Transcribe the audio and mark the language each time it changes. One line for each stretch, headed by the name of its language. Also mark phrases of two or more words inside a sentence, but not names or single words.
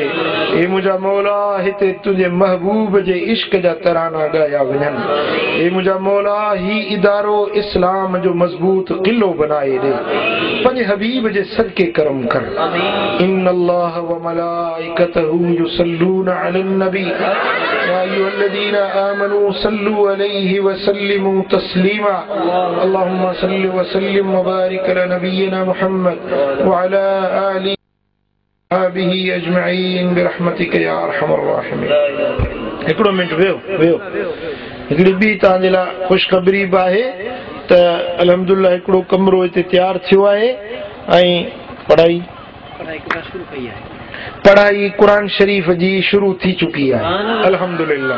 Sindhi: ए मुंहिंजा मौला हिते तुंहिंजे महबूब जे इश्क जा तराना ॻाया वञनि। ए मुंहिंजा मौला ही इदारो इस्लाम जो मज़बूत किलो बनाए दे, पंहिंजे हबीब जे सदके करम कर।
Arabic: إن الله وملائكته يصلون على النبي يا أيها الذين آمنوا صلوا عليه وسلموا تسليما. اللهم صل وسلم وبارك على نبينا محمد وعلى آله وأصحابه أجمعين برحمتك يا أرحم الراحمين.
Sindhi: हिकिड़ो मिनट वेहो वेहो, हिकिड़ी ॿी तव्हांजे लाइ ख़ुशख़बरी बि आहे त अल्हम्दुलिल्लाह हिकिड़ो कमरो हिते तयारु थियो आहे ऐं पढ़ाई क़ुरान शरीफ़ जी शुरू थी चुकी आहे अल्हम्दुलिल्लाह।